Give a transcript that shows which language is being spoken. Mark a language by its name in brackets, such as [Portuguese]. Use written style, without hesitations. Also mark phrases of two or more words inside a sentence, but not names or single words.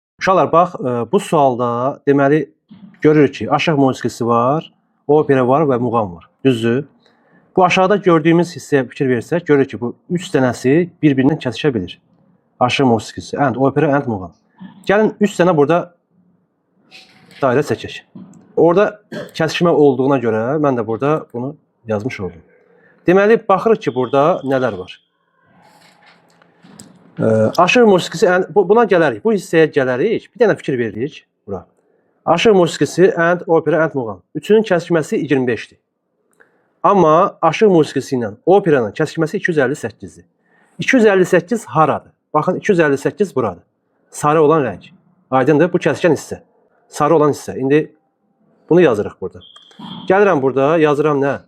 [Azerbaijani] Uşaqlar bax, bu sualda deməli görürük ki, aşıq musiqisi var, opera var və muğam var. Düzdür? Bu aşağıda gördüyümüz hissəyə fikir versək, görürük ki, bu 3 dənəsi bir-birindən kəsişə bilir. Aşıq musiqisi, [English] and, opera, and, [Azerbaijani] muğam. Gəlin 3 dənə burada dairə çəkək. Orada kəsişmə olduğuna görə mən də burada bunu yazmış oldum. Deməli, baxırıq ki, burada nələr var. Aşıq musiqisi, buna gələrik, bu hissəyə gələrik, bir dənə fikir veririk bura. Aşıq musiqisi, [English] and, opera, and, [Azerbaijani] muğam. Üçünün kəsişməsi 25-dir. Amma aşıq musiqisi ilə operanın kəsişməsi 258-dir. 258 haradır? Baxın, 258 buradır. Sarı olan rəng. Aydındır, bu kəsişən hissə. Sarı olan hissə. İndi bunu yazırıq burada. Gəlirəm burada, yazıram nə?